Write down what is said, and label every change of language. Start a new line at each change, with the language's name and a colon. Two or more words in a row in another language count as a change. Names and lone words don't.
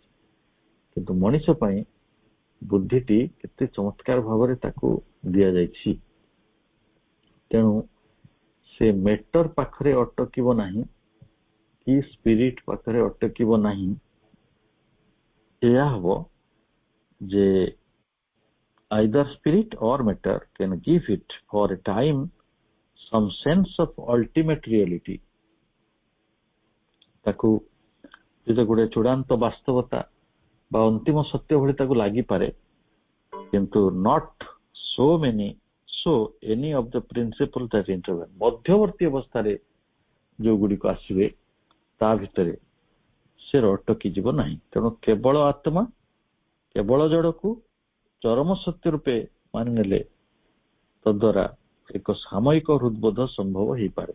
Odia: କିନ୍ତୁ ମଣିଷ ପାଇଁ ବୁଦ୍ଧିଟି କେତେ ଚମତ୍କାର ଭାବରେ ତାକୁ ଦିଆଯାଇଛି। ତେଣୁ ସେ ମେଟର ପାଖରେ ଅଟକିବ ନାହିଁ କି ସ୍ପିରିଟ ପାଖରେ ଅଟକିବ ନାହିଁ। ଏହା ହବ ଯେ
English: either spirit or matter can give it for a time some sense of ultimate reality.
Odia: ତାକୁ ଯେତେ ଗୋଟେ ଚୂଡାନ୍ତ ବାସ୍ତବତା ବା ଅନ୍ତିମ ସତ୍ୟ ଭଳି ତାକୁ ଲାଗିପାରେ, କିନ୍ତୁ
English: not so any of the principles that intervene.
Odia: ମଧ୍ୟବର୍ତ୍ତୀ ଅବସ୍ଥାରେ ଯୋଉ ଗୁଡିକ ଆସିବେ ତା ଭିତରେ ସେ ଅଟକି ଯିବ ନାହିଁ। ତେଣୁ କେବଳ ଆତ୍ମା କେବଳ ଜଡ଼କୁ ଚରମ ସତ୍ୟ ରୂପେ ମାନିନେଲେ ତଦ୍ୱାରା ଏକ ସାମୟିକ ହୃଦବୋଧ ସମ୍ଭବ ହେଇପାରେ।